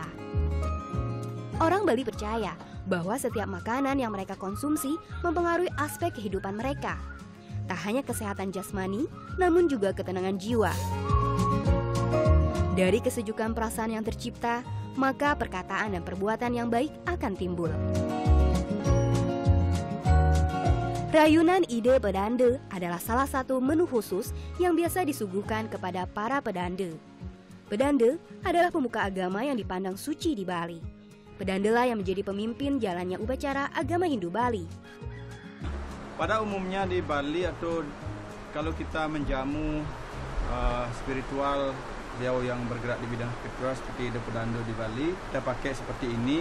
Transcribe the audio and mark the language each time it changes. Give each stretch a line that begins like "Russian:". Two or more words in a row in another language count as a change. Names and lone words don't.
Indonesian: Orang Bali percaya bahwa setiap makanan yang mereka konsumsi mempengaruhi aspek kehidupan mereka. Tak hanya kesehatan jasmani, namun juga ketenangan jiwa. Dari kesejukan perasaan yang tercipta, maka perkataan dan perbuatan yang baik akan timbul. Rayunan ide pedande adalah salah satu menu khusus yang biasa disuguhkan kepada para pedande. Pedande adalah pemuka agama yang dipandang suci di Bali. Pedandelah yang menjadi pemimpin jalannya upacara agama Hindu Bali. Pada umumnya di Bali atau kalau kita menjamu spiritual, beliau yang bergerak di bidang spiritual seperti The Pedando di Bali, kita pakai seperti ini.